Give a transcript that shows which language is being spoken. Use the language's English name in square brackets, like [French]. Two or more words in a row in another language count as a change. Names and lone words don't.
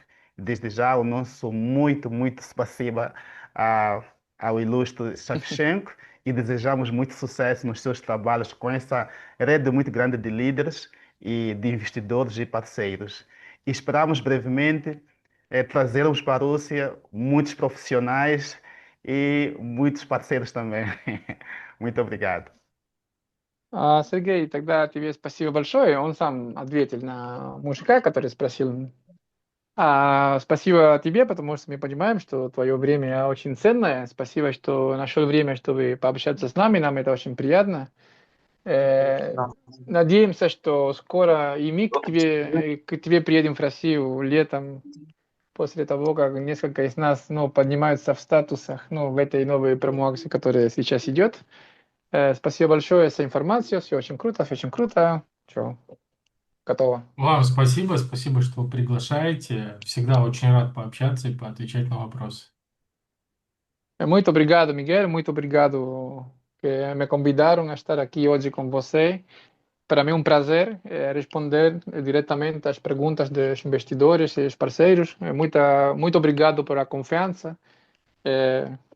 [Portuguese] Desde já, o nosso muito spasiba a- ao ilustre Shevchenko e desejamos muito sucesso nos seus trabalhos com essa rede muito grande de líderes e de investidores e parceiros. E esperamos brevemente trazermos para a Rússia muitos profissionais e muitos parceiros também. Muito obrigado. [Russian] Сергей, тогда тебе спасибо большое. Он сам ответил на мужика, который спросил. Спасибо тебе, потому что мы понимаем, что твое время очень ценное. Спасибо, что нашел время, чтобы пообщаться с нами. Нам это очень приятно. Э, [Portuguese] Não, [Russian] Надеемся, что скоро и мы к тебе приедем в Россию летом, после того, как несколько из нас поднимаются в статусах в этой новой промо-акции, которая сейчас идет. Спасибо большое за информацию. Все очень круто, все очень круто. Все, готово. Вам спасибо, спасибо, что приглашаете. Всегда очень рад пообщаться и поотвечать на вопросы. [Portuguese] Muito obrigado, Miguel. Muito obrigado que me convidaram a estar aqui hoje com você. Para mim é um prazer responder diretamente às perguntas dos investidores e dos parceiros. Muito obrigado pela confiança.